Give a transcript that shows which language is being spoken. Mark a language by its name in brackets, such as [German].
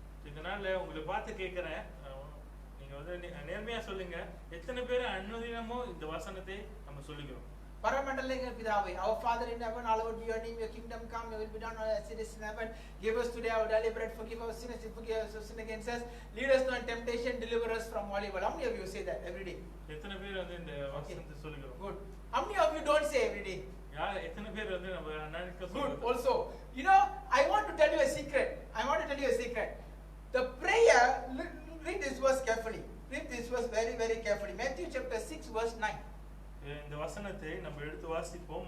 [Tamil] இதனால உங்களை பார்த்து கேக்குறேன், நீங்க வந்து நேர்மையா சொல்லுங்க, எத்தனை பேர் அனுதினமும் இந்த வசனத்தை நம்ம சொல்லுகிறோம்? பரமண்டலங்க பிதாவே, [English] our Father in heaven, hallowed be your name, your kingdom come, your will be done on earth as it is in heaven. Give us today our daily bread, forgive our sins, forgive us our sin against us. Lead us not in temptation, deliver us from all evil. How many of you say that every day? [Tamil] எத்தனை பேர் வந்து இந்த வசனத்தை சொல்லுகிறோம்? [English] Good. How many of you don't say every day? [Tamil] யார் எத்தனை பேர் வந்து நம்ம அனானிக்க [English] Good. [Tamil] சொல்லுகிறோம்? [English] Also, you know, I want to tell you a secret. I want to tell you a secret. The prayer, read this verse carefully. Read this verse very, very carefully. Matthew chapter 6 verse 9. [Tamil] இந்த வசனத்தை நம்ம எடுத்து வாசிப்போம்.